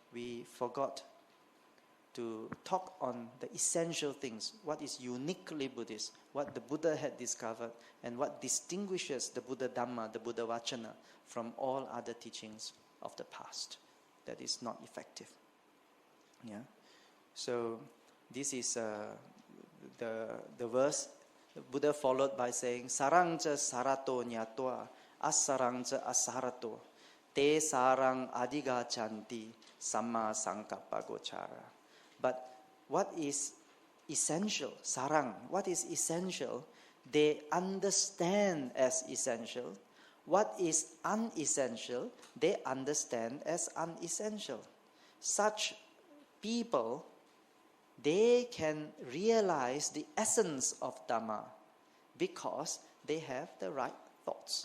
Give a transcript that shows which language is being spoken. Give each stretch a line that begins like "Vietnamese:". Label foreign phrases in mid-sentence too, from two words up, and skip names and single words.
English: But we forgot to talk on the essential things, what is uniquely Buddhist, what the Buddha had discovered, and what distinguishes the Buddha Dhamma, the Buddha Vachana, from all other teachings of the past that is not effective. Yeah. So this is the verse. The Buddha followed by saying,
Pali: "Sarang ca sarato nyatwa, asarang ca asarato, te sarang adiga chanti, samma sankappa gochara."
English: But what is essential, sarang, what is essential, they understand as essential. What is unessential, they understand as unessential. Such people, they can realize the essence of Dhamma because they have the right thoughts.